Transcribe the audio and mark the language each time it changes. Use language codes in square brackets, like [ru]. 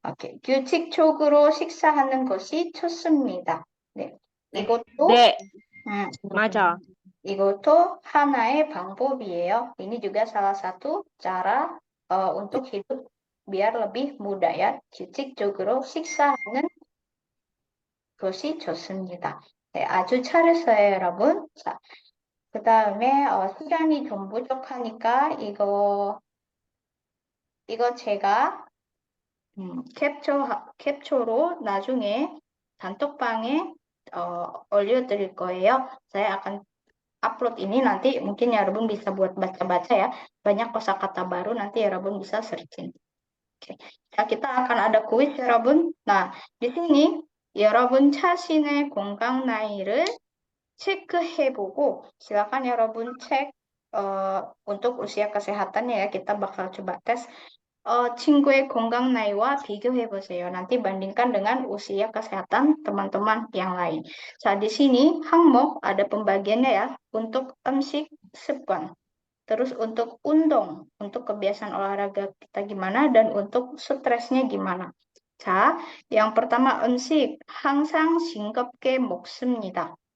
[ko] 오케이, 규칙적으로 식사하는 것이 좋습니다. 네, 이것도 네, 맞아. 이것도 하나의 방법이에요. [id] Ini juga salah satu cara untuk hidup biar lebih mudah ya. [ko] 규칙적으로 식사하는 것이 좋습니다. 네, 아주 잘했어요, 여러분. 자, 그 다음에 시간이 좀 부족하니까 이거 제가 캡처로 나중에 단톡방에 올려드릴 거예요. [id] Saya akan upload ini nanti mungkin 여러분 bisa buat baca-baca ya. Banyak kosakata baru nanti 여러분 bisa searching. Oke. Nah, kita akan ada kuis 여러분. Nah, di sini 여러분 [ko] 자신의 건강 나이를 체크해보고 [id] silakan 여러분 cek untuk usia kesehatannya ya. Kita bakal coba tes [ko] 친구의 건강 나이와 비교해 보세요. [id] Nanti bandingkan dengan usia kesehatan teman-teman yang lain. Saat di sini 항목 ada pembagiannya ya. Untuk 음식 습관. Terus untuk 운동, untuk kebiasaan olahraga kita gimana dan untuk stresnya gimana. [ko] 자, [id] yang pertama [ko] 음식 항상 싱겁게 먹습니다.